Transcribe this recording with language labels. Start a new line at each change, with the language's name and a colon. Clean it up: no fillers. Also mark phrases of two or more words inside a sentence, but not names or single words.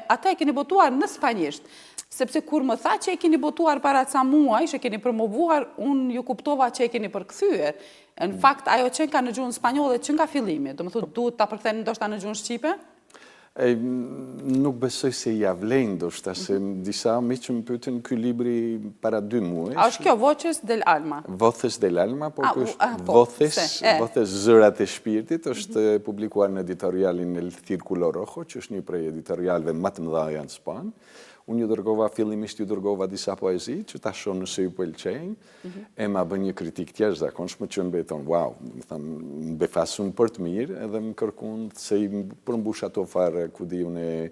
Albanian: Ata e keni botuar në spanjisht. Sepse kur më tha që e keni botuar para ca muaj, që keni promovuar, unë ju kuptova që e keni përkthyer. Në fakt, ajo që ka në gjuhën spanjolle që nga fillimi, do të thotë duhet ta përktheni ndoshta në gjuhën shqipe? Nuk besoj se ja vlen, ndoshta se disa miq më pyetën ky libri para 2 muaj. A është kjo Voces del Alma? Voces del Alma, por ky është Voces Zërat e Shpirtit, është publikuar në editorialin El Círculo Rojo, që është një prej editorialëve më të mëdha në Spanjë. Unë fillimisht ju dërgova disa poezi që ta shoh nëse ju pëlqejnë, e ma bën një kritik të jashtëzakonshme që më beton, wow, më befasun për të mirë, edhe më kërkon se i përmbush ato fare ku di unë